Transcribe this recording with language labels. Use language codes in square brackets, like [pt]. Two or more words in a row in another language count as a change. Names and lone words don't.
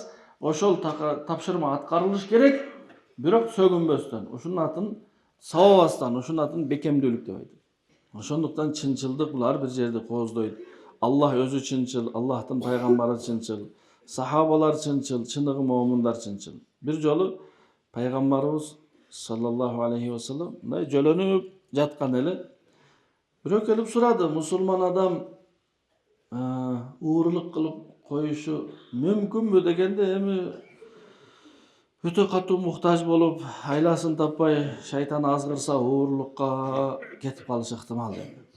[ky] Ошол тапшырма аткарылыш керек, бирок сөгүнбөстөн, ушунун атын сабабастан, ушунун атын бекемдүүлүк деп айтат. Ошондуктан чынчылдык бул ар бир жерди кооздойт. Allah өзү чынчыл, Аллахтын пайгамбары чынчыл, сахабалар чынчыл, чыныгы момундар чынчыл. Бир жолу пайгамбарыбыз [ar] صلى الله عليه وسلم [ky] мындай жөлөнүп жаткан эле бирөө келип сурады, мусулман адам уурулук кылып коюшу мүмкүнбү дегенде, эми өтө катуу муктаж болуп, айласын таппай, шайтан азгырса уурулукка кетип калышы ыктымал dedi.